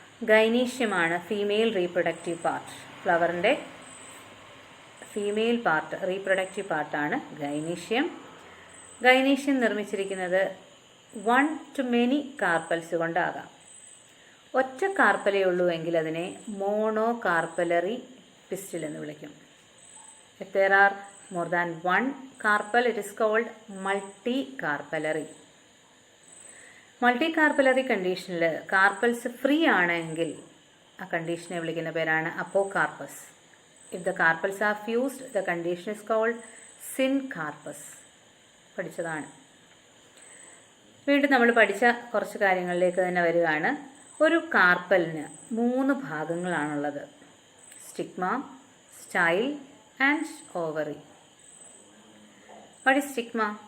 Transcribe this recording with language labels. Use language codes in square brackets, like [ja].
[ml] ഗൈനീഷ്യമാണ് female reproductive part. ഫ്ലവറിൻ്റെ female part, reproductive പാർട്ടാണ് gynoecium. Gynoecium നിർമ്മിച്ചിരിക്കുന്നത് 1 to many കാർപ്പൽസ് കൊണ്ടാകാം. ഒറ്റ കാർപ്പലേ ഉള്ളൂ എങ്കിൽ അതിനെ മോണോ കാർപ്പലറി പിസ്റ്റിൽ എന്ന് വിളിക്കും. [en] If there are more than one carpel, it is called multi-carpellary. [ml] Multi carpellary കണ്ടീഷനിൽ കാർപ്പൽസ് ഫ്രീ ആണെങ്കിൽ ആ കണ്ടീഷനെ വിളിക്കുന്ന പേരാണ് അപ്പോകാർപ്പസ്. [en] If the carpels are fused, the condition is called syncarpous. [ml] പഠിച്ചതാണ്. വീണ്ടും നമ്മൾ പഠിച്ച കുറച്ച് കാര്യങ്ങളിലേക്ക് തന്നെ വരികയാണ്. ഒരു കാർപ്പലിന് 3 ഭാഗങ്ങളാണുള്ളത്: stigma, style and ovary. [en] What is stigma?